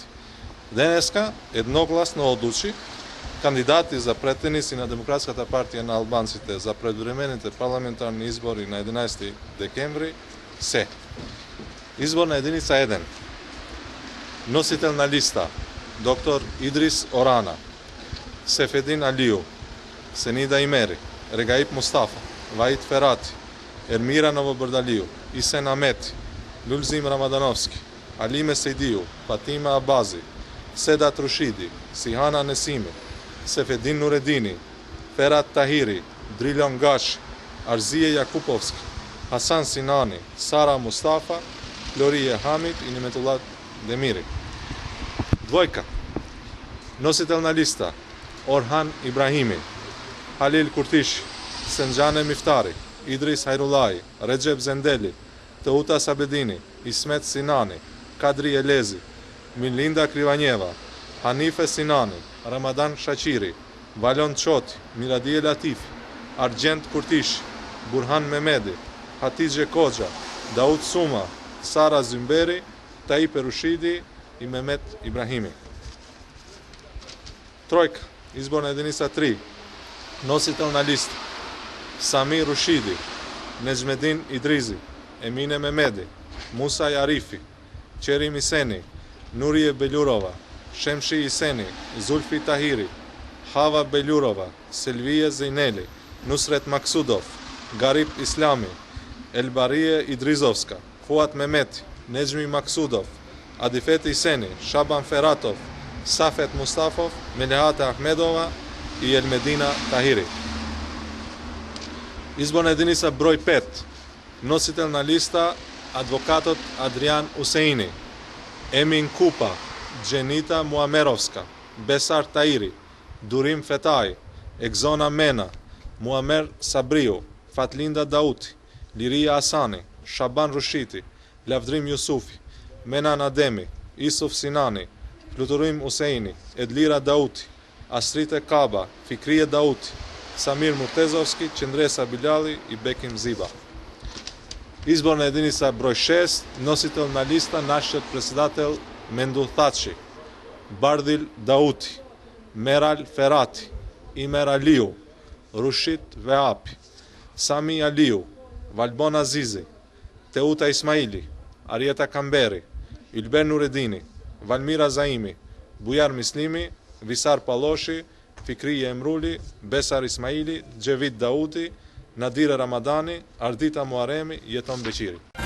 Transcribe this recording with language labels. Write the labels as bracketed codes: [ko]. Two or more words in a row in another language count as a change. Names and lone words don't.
[mk] Денеска едногласно одлучи кандидати за пратеници на Демократската партија на албанците за предвремените парламентарни избори на 11 декември се: изборна единица 1. Носител на листа доктор Идрис Орана, Сефедин Алиу, Сенида Имери, Регаиб Мустафа, Ваид Ферати, Ермира Новобрдалиу, Исен Амети, Люлзим Рамадановски, Алиме Сейдиу, Фатима Абази, Седат Рушиди, Сихана Несими, Сефедин Нуредини, Ферат Тахири, Дрилјон Гаш, Арзие Јакуповски, Хасан Синани, Сара Мустафа, Флорие Хамид и Неметулат Демири. Двојка. Носител на листа Орхан Ибрахими, Халил Куртиши, Сенџане Мифтари, Идрис Хајрулаи, Реджеп Зендели, Теута Сабедини, Исмет Синани, Кадри Елези, Милинда Кривањева, Ханифе Синани, Рамадан Шачири, Валјон Чоти, Мирадие Латифи, Арџент Куртиши, Бурхан Мемеди, Хатиџе Коџа, Дауд Сума, Сара Зимбери, Таип Рушиди и Мемет Ибрахими. Тројка. Изборна единица 3. Носител на листа Сами Рушиди, Неџмедин Идризи, Емине Мемеди, Муса Јарифи, Черим Исени, Нурие Белјурова, Шемши Исени, Зулфи Тахири, Хава Белјурова, Селвие Зейнели, Нусрет Максудов, Гариб Ислами, Елбарие Идризовска, Фуат Мемети, Неџми Максудов, Адифет Исени, Шабан Фератов, Сафет Мустафов, Мелиҳата Ахмедова и Елмедина Тахири. Изборна единица број 5. Носител на листа адвокатот Адријан Усеини, Емин Купа, Дженита Муамеровска, Бесар Таири, Дурим Фетај, Екзона Мена, Муамер Сабриу, Фатлинда Даути, Лирија Асани, Шабан Рушити, Лавдрим Јусуфи, Менан Адеми, Исуф Синани, Флутурим Усеини, Едлира Даути, Асрите Каба, Фикрие Даути, Самир Муртезовски, Чендреса Билјали и Беким Зиба. Изборна единица број 6, носител на листа нашиот председател Мендул Тачи, Бардил Даути, Мерал Ферати, Имер Алиу, Рушид Веапи, Сами Алиу, Валбон Азизи, Теута Исмаили, Ариета Камбери, Илбер Нуредини, Валмира Заими, Бујар Мислими, Висар Палоши, Фикри Емрули, Бесар Исмаили, Джевид Дауди, Надир Рамадани, Ардита Муареми и Етон Бечири.